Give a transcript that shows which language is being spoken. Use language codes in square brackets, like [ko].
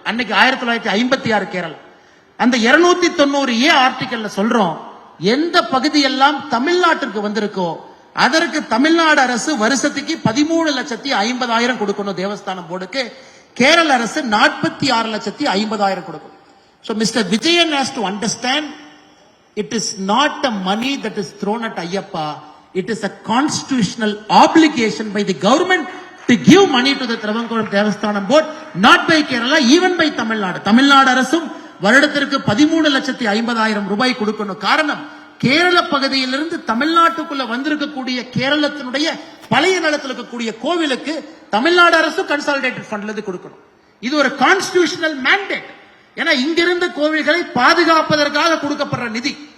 [ta] அன்னைக்கு 1956 கேரளா. அந்த 290A ஆர்டிகல்ல சொல்றோம், எந்த பகுதியெல்லாம் தமிழ்நாட்டிற்கு வந்திருக்கோ அதற்கு தமிழ்நாடு அரசு வருஷத்துக்கு 13,50,000 கொடுக்கணும் தேவஸ்தானம் போர்டுக்கு. கேரள அரசு 46,50,000 கொடுக்கணும். [en] So Mr. Vijayan has to understand, it is not a money that is thrown at Ayyappa. It is a constitutional obligation by the government to give money to the Travancore Devasthanam Board, not by Kerala, even by Tamil Nadu. [ta] Tamil Nadu அரசும் வருடத்திற்கு 13,50,000 ரூபாய் கொடுக்கணும். காரணம், கேரள பகுதியிலிருந்து தமிழ்நாட்டுக்குள்ள வந்திருக்கக்கூடிய கேரளத்தினுடைய பழைய நிலத்தில் இருக்கக்கூடிய கோவிலுக்கு தமிழ்நாடு அரசு கன்சாலிடேட்டட் ஃபண்ட்ல இருந்து கொடுக்கணும். இது ஒரு கான்ஸ்டிடியூஷனல் மேண்டேட். ஏன்னா இங்கிருந்த கோவில்களை பாதுகாப்பதற்காக கொடுக்கப்படுற நிதி.